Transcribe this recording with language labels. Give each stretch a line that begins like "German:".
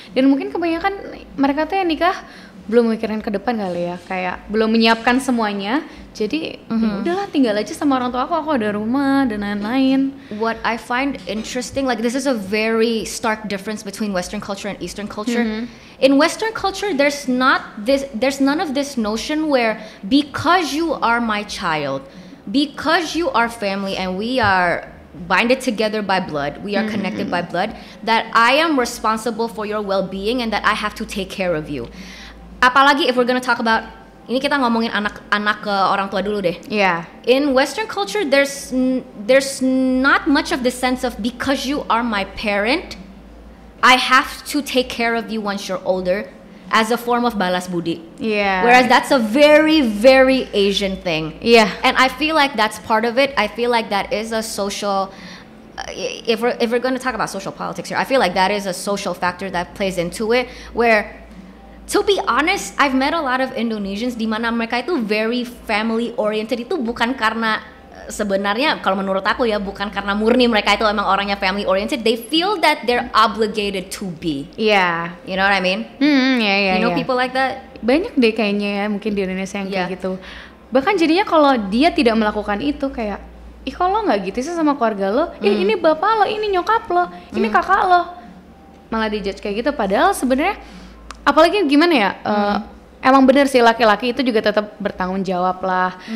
Indonesian: Dan mungkin kebanyakan mereka tuh yang nikah belum mikirin ke depan kali ya, kayak belum menyiapkan semuanya. Jadi ya udahlah tinggal aja sama orang tua aku ada rumah dan lain-lain.
English: What I find interesting, like this is a very stark difference between Western culture and Eastern culture. In Western culture, there's none of this notion where because you are my child, because you are family and we are binded together by blood, we are connected by blood, that I am responsible for your well-being and that I have to take care of you.
Indonesian: Apalagi
English: if we're gonna talk about,
Indonesian: ini kita ngomongin anak ke orang tua dulu deh.
English: Yeah. In Western culture, there's not much of the sense of because you are my parent, I have to take care of you once you're older, as a form of
Indonesian: balas budi.
English: Yeah. Whereas that's a very, very Asian thing. Yeah. And I feel like that's part of it. I feel like that is a social. If we're going to talk about social politics here, I feel like that is a social factor that plays into it. Where, to be honest, I've met a lot of Indonesians
Indonesian: di mana mereka itu
English: very family oriented.
Indonesian: Itu bukan karena sebenarnya kalau menurut aku ya bukan karena murni mereka itu emang orangnya
English: family oriented. They feel that they're obligated to be. Yeah. You know what I mean? You know people like that?
Indonesian: Banyak deh kayaknya ya mungkin di Indonesia yang kayak gitu. Bahkan jadinya kalau dia tidak melakukan itu kayak, ih kalau nggak gitu sih sama keluarga lo, ini bapak lo, ini nyokap lo, ini kakak lo, malah dijudge kayak gitu. Padahal sebenarnya apalagi gimana ya, emang bener sih laki-laki itu juga tetap bertanggung jawab lah.